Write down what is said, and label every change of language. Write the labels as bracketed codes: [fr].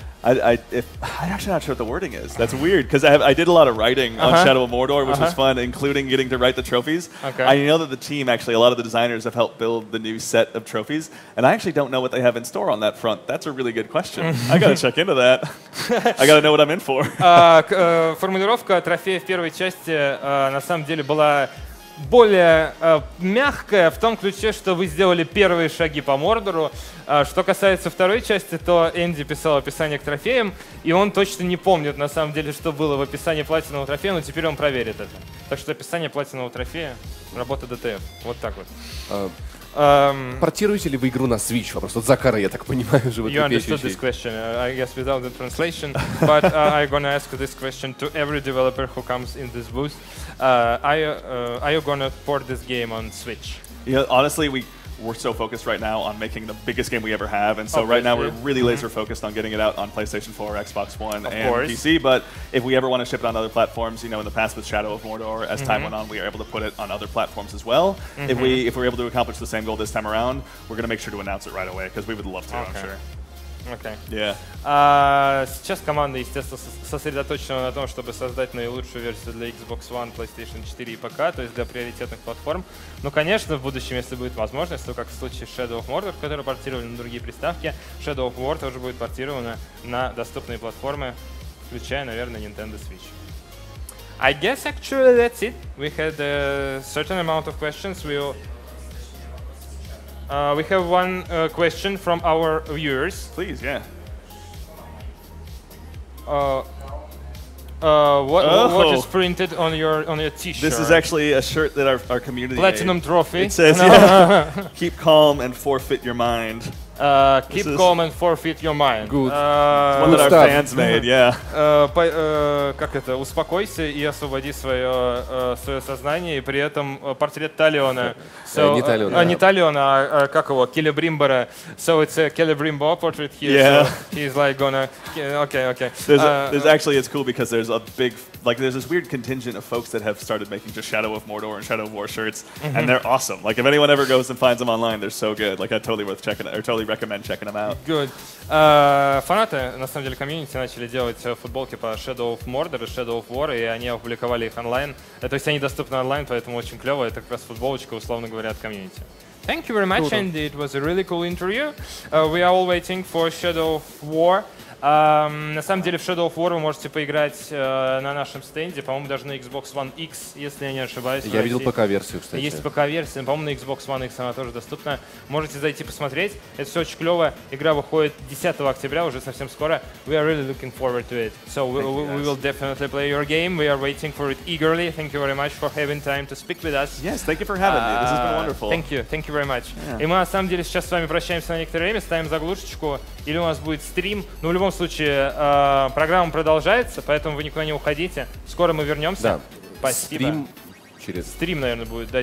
[en] I'm actually not sure what the wording is. That's weird, because I did a lot of writing on Shadow of Mordor, which was fun, including getting to write the trophies. Okay. I know that the team, actually, a lot of the designers have helped build the new set of trophies, and I actually don't know what they have in store on that front. That's a really good question. I got to check into that. I got to know what I'm in for. [ru] Формулировка трофея в первой части на самом деле была более мягкая в том ключе, что вы сделали первые шаги по Мордору. Что касается второй части, то Энди писал описание к трофеям, и он точно не помнит на самом деле, что было в описании платинового трофея, но теперь он проверит это. Так что описание платинового трофея — работа ДТФ. Вот так вот. Портируете ли вы игру на Switch? Вопрос от Закара, я так понимаю, [en] You understood this question, I guess, without the translation, but I'm gonna ask this question to every developer who comes in this booth. Are you gonna port this game on Switch? Yeah, honestly, we're so focused right now on making the biggest game we ever have, and so right now we're really laser focused on getting it out on PlayStation 4, Xbox One, and PC. But if we ever want to ship it on other platforms, you know, in the past with Shadow of Mordor, as time went on, we were able to put it on other platforms as well. If we're able to accomplish the same goal this time around, we're going to make sure to announce it right away, because we would love to, I'm sure. Okay. Yeah. [ru] Сейчас команда, естественно, сосредоточена на том, чтобы создать наилучшую версию для Xbox One, PlayStation 4 и ПК, то есть для приоритетных платформ. Но, конечно, в будущем, если будет возможность, то как в случае с Shadow of Mordor, который портировали на другие приставки, Shadow of War тоже будет портировано на доступные платформы, включая, наверное, Nintendo Switch. [en] I guess actually that's it. We had a certain amount of questions. We have one question from our viewers. Please, yeah. What is printed on your T-shirt? This is actually a shirt that our community Platinum made. Trophy. It says, yeah, keep calm and forfeit your mind. Keep calm and forfeit your mind. Good. One that our fans made, yeah. [ru] Как это? Успокойся и освободи свое сознание, и при этом портрет Талиона. Не Талиона, а как его? Келебримбора. [en] So it's a Celebrimbor portrait here. Yeah. So he's like gonna. Okay. There's actually, it's cool because there's a big, like, there's this weird contingent of folks that have started making just Shadow of Mordor and Shadow of War shirts, and they're awesome. Like, if anyone ever goes and finds them online, they're so good. Like, totally recommend checking them out. Good. [ru] Фанаты, на самом деле, комьюнити начали делать футболки по Shadow of Mordor и Shadow of War, и они опубликовали их онлайн. То есть они доступны онлайн, поэтому очень клево. Это как раз футболочка, условно говоря, от комьюнити. [en] Thank you very much, Andy. It was a really cool interview. We are all waiting for Shadow of War. [ru] На самом деле в Shadow of War вы можете поиграть на нашем стенде, по-моему, даже на Xbox One X, если я не ошибаюсь. Я видел ПК-версию, кстати. Есть ПК-версия, по-моему, на Xbox One X она тоже доступна. Можете зайти посмотреть. Это все очень клево. Игра выходит 10 октября, уже совсем скоро. [en] We are really looking forward to it. So we will definitely play your game. We are waiting for it eagerly. Thank you very much for having time to speak with us. Yes, thank you for having me. This has been wonderful. Thank you very much. [ru] И мы на самом деле сейчас с вами прощаемся на некоторое время, ставим заглушечку, или у нас будет стрим. Но в любом случае программа продолжается, поэтому вы никуда не уходите. Скоро мы вернемся. Да. Спасибо. Через... Стрим, наверное, будет, да,